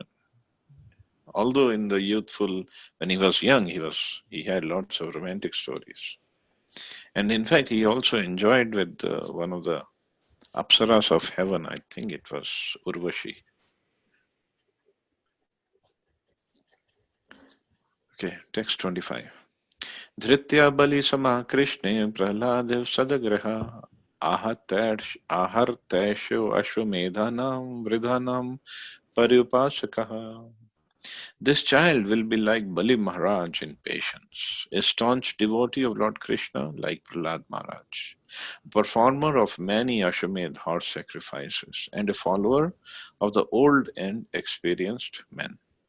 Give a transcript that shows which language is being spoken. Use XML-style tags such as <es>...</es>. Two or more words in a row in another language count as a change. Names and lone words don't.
<en>Although in the youthful, when he was young, he had lots of romantic stories, and in fact he also enjoyed with one of the Apsaras of heaven. I think it was Urvashi. Okay, text 25.</en> <sa>Dhritya bali sama Krishne prahlad sadagraha ahartashu ashwamedhanam vridhanam paryupasakaha.</sa> <en>This child will be like Bali Maharaj in patience, a staunch devotee of Lord Krishna like Prahlad Maharaj, a performer of many Ashwamedh horse sacrifices, and a follower of the old and experienced men.</en>